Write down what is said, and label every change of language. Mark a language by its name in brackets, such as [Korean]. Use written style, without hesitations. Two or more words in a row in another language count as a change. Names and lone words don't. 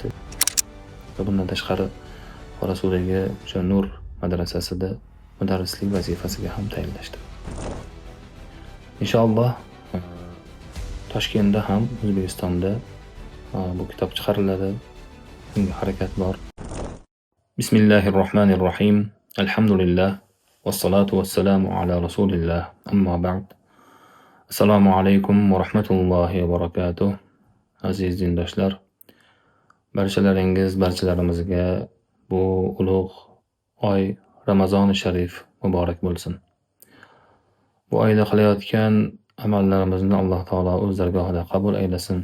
[Uzbek] Va bundan tashqari Qorasuvdagi o'sha Nur madrasasida mudarrislik vazifasiga ham tayinlashdi. Inshaalloh Toshkentda ham O'zbekistonda bu kitob chiqariladi. Bunga harakat bor. [Arabic] بسم الله الرحمن الرحيم. الحمد لله. والصلاة والسلام على رسول الله. أما بعد. السلام عليكم ورحمة الله وبركاته. [Uzbek] Aziz dindoshlar, barchalarimizga bu ulug' oy Ramazoni sharif muborak bo'lsin. Bu oyda qilayotgan amallarimizni Alloh taolo o'z dargohida qabul aylasin.